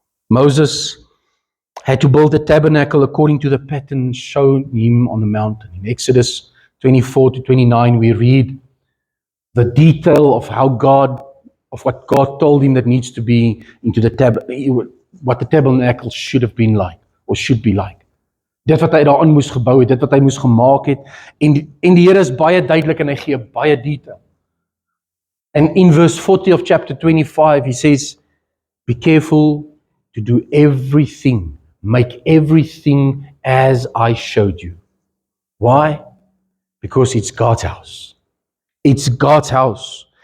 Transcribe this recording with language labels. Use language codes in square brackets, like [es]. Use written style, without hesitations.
[en] Moses had to build the tabernacle according to the pattern shown him on the mountain. In Exodus 24 to 29, we read the detail of what God told him that needs to be into what the tabernacle should have been like, or should be like. [af] Dit wat hy daaraan moes gebou het, dit wat hy moes gemaak het, en die Here is baie duidelik en hy gee baie detail. [en] And in verse 40 of chapter 25, He says, be careful to do everything, make everything as I showed you. Why? Because it's God's house. It's God's house.